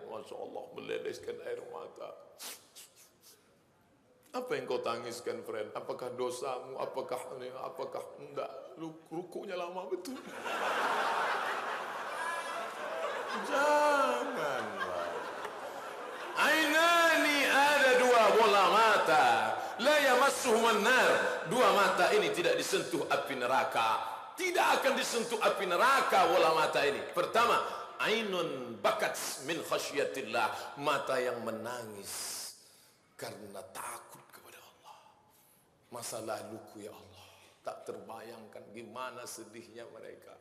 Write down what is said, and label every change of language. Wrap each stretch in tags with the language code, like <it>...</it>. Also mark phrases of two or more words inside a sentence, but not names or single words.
<ar>ما شاء الله,</ar> <id>meledeskan air mata. Apa yang kau tangiskan, friend? Apakah dosamu? Apakah enggak? Rukunya lama betul. Janganlah. Ainani, ada dua bola mata.</id> <ar>لا يمسهما النار.</ar> <id>Dua mata ini tidak disentuh api neraka. Tidak akan disentuh api neraka bola mata ini. Pertama,</id> <ar>عين بكت من خشية الله.</ar> <id>Mata yang menangis karena takut kepada Allah. Masa laluku ya Allah, tak terbayangkan gimana sedihnya mereka.</id>